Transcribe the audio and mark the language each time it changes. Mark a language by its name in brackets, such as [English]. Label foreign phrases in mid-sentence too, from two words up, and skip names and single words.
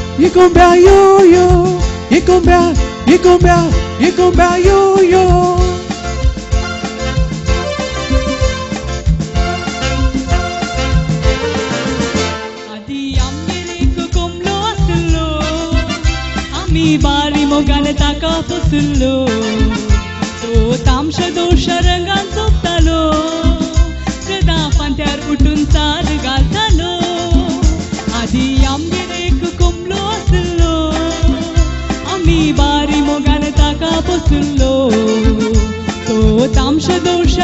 [Spanish] cumbia yo-yo, y cumbia, y cumbia, y cumbia yo-yo. [Konkani] मी बारी मोगाने ताका पुसलो तो तामशा दोषा रंगान सोपतालो सदा फांत्यार उठून चाल घालतालो आधी आमगेर एक कोंबलो आसलो आमी बारी मोगाने ताका पुसलो तो तामशा दोषा